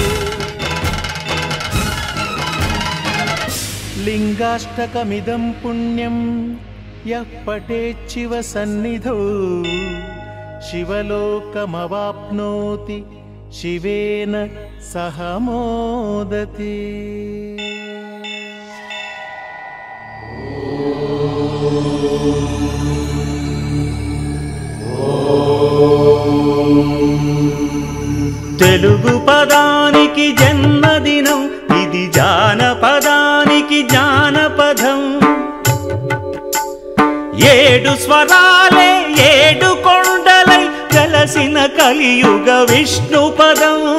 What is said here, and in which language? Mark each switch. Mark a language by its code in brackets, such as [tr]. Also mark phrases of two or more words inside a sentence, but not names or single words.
[sa] लिङ्गाष्टकमिदं पुण्यं यः पठेच्छिव सन्निधौ शिवलोकमवाप्नोति शिवेन सह मोदति। [te] తెలుగు పదానికి జన్మదినం ఇది జానపదానికి జానపదం ఏడు స్వరాలే ఏడు కొండలై కలసిన కలియుగ విష్ణు పదం